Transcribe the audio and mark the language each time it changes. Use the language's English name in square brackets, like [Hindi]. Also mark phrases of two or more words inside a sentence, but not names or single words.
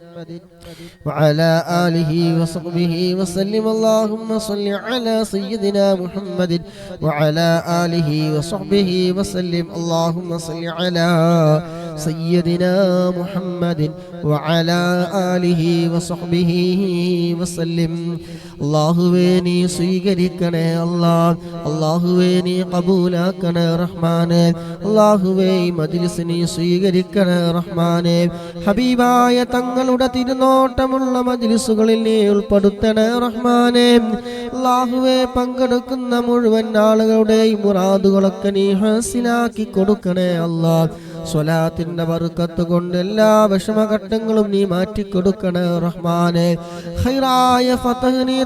[Arabic] وعلى آله وصحبه وسلم اللهم صل على سيدنا محمد وعلى آله وصحبه وسلم اللهم صل على سيدنا محمد وعلى آله وصحبه وسلم [Malayalam] അല്ലാഹുവേ നീ സ്വീകരിക്കണേ അല്ലാഹ് അല്ലാഹുവേ നീ ഖബൂലാക്കണേ റഹ്മാനേ അല്ലാഹുവേ ഈ മജ്ലിസ് നീ സ്വീകരിക്കണേ റഹ്മാനേ ഹബീബായ തങ്ങളുടെ തിരുനോട്ടമുള്ള മജ്ലിസുകളിൽ നീ ഉൾപ്പെടുത്തണേ റഹ്മാനേ അല്ലാഹുവേ പങ്കെടുക്കുന്ന മുഴുവൻ ആളുകളുടെയും മുറാദുകളൊക്കെ നീ ഹാസിലാക്കി കൊടുക്കണേ അല്ലാഹ് സ്വലാത്തിന്റെ ബർക്കത്ത് കൊണ്ട് എല്ലാ വിഷമഘട്ടങ്ങളും നീ മാറ്റിക്കൊടുക്കണേ റഹ്മാനേ ഖൈറായ ഫതഹ് നീ